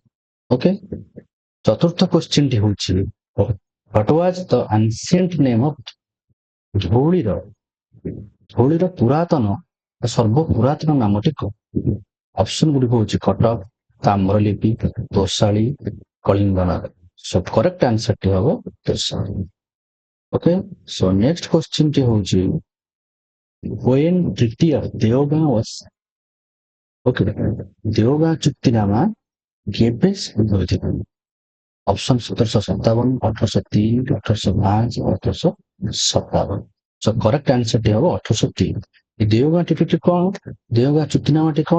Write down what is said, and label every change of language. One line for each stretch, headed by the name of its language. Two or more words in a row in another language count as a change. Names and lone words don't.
Odia: ଓକେ, ଚତୁର୍ଥ କ୍ୱେଶ୍ଚିନ୍ଟି ହେଉଛି
English: What was the ancient name of
Odia: ଧଉଳିର ପୁରାତନ ସର୍ବପୁରାତନ ନାମଟି କଣ? ଅପସନ ଗୁଡ଼ିକ ହେଉଛି କଟକ, ତାମ୍ରଲିପି, ତୋଷାଳୀ, କଳିଙ୍ଗ ନଗର। ସୋ
English: correct answerଟି
Odia: ହେବ ତୋଷାଳୀ। ଓକେ, ସୋ
English: next questionଟି
Odia: ହେଉଛି
English: when treaty of ଦେଓଗାଁ was
Odia: ଦେଓଗାଁ ଚୁକ୍ତିନାମା କେବେ ହୋଇଥିଲା? ଅପସନ 1757, 1803, 1805, 1857। ସୋ
English: correct answerଟି
Odia: ହେବ 1803। ଦେଓଗାଁ ଚୁକ୍ତିଟି କଣ? ଦେଓଗାଁ ଚୁକ୍ତିନାମାଟି କଣ?